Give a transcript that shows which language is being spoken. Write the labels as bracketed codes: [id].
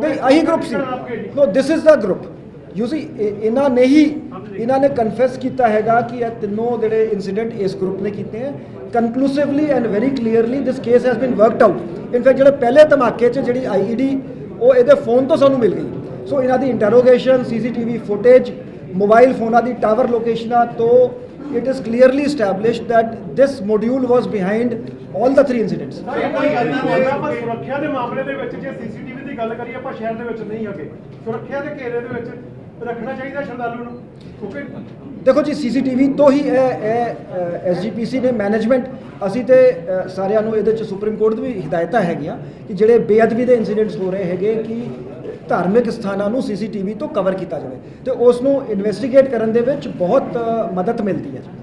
[pa] ਨਹੀਂ ਆਹੀ group ਸੀ। [en] No this is the group. You see [pa] ਇਹਨਾਂ ਨੇ ਕਨਫੈਸ ਕੀਤਾ ਹੈਗਾ ਕਿ ਇਹ ਤਿੰਨੋਂ ਜਿਹੜੇ ਇਨਸੀਡੈਂਟ ਇਸ ਗਰੁੱਪ ਨੇ ਕੀਤੇ ਹੈ। [en] Conclusively and very clearly this case has been worked out. [pa] In fact ਜਿਹੜੇ ਪਹਿਲੇ ਧਮਾਕੇ 'ਚ ਜਿਹੜੀ IED ਉਹ ਇਹਦੇ ਫੋਨ ਤੋਂ ਸਾਨੂੰ ਮਿਲ ਗਈ। ਸੋ ਇਹਨਾਂ ਦੀ ਇੰਟਰੋਗੇਸ਼ਨ CCTV ਫੁਟੇਜ ਮੋਬਾਈਲ ਫੋਨਾਂ ਦੀ ਟਾਵਰ ਲੋਕੇਸ਼ਨਾਂ ਤੋਂ [en] it is clearly established that this module was behind all the three incidents. [pa] ਪਰ ਸੁਰੱਖਿਆ ਦੇ ਮਾਮਲੇ ਦੇ ਵਿੱਚ ਜੇ CCTV ਦੀ ਗੱਲ ਕਰੀਏ ਆਪਾਂ ਸ਼ਹਿਰ ਦੇ ਵਿੱਚ ਨਹੀਂ ਹੈਗੇ। ਸੁਰੱਖਿਆ ਦੇ ਘੇਰੇ ਦੇ ਵਿੱਚ ਰੱਖਣਾ ਚਾਹੀਦਾ ਸ਼ਰਧਾਲੂ ਨੂੰ ਕਿਉਂਕਿ ਦੇਖੋ ਜੀ CCTV ਤੋਂ ਹੀ ਇਹ SGPC ਨੇ ਮੈਨੇਜਮੈਂਟ ਅਸੀਂ ਤੇ ਸਾਰਿਆਂ ਨੂੰ ਇਹਦੇ 'ਚ ਸੁਪਰੀਮ ਕੋਰਟ ਦੀ ਵੀ ਹਦਾਇਤਾਂ ਹੈਗੀਆਂ ਕਿ ਜਿਹੜੇ ਬੇਅਦਬੀ ਦੇ ਇਨਸੀਡੈਂਟਸ ਹੋ ਰਹੇ ਹੈਗੇ ਕਿ ਧਾਰਮਿਕ ਸਥਾਨਾਂ ਨੂੰ CCTV ਤੋਂ ਕਵਰ ਕੀਤਾ ਜਾਵੇ ਤੇ ਉਸ ਨੂੰ ਇਨਵੈਸਟੀਗੇਟ ਕਰਨ ਦੇ ਵਿੱਚ ਬਹੁਤ ਮਦਦ ਮਿਲਦੀ ਹੈ।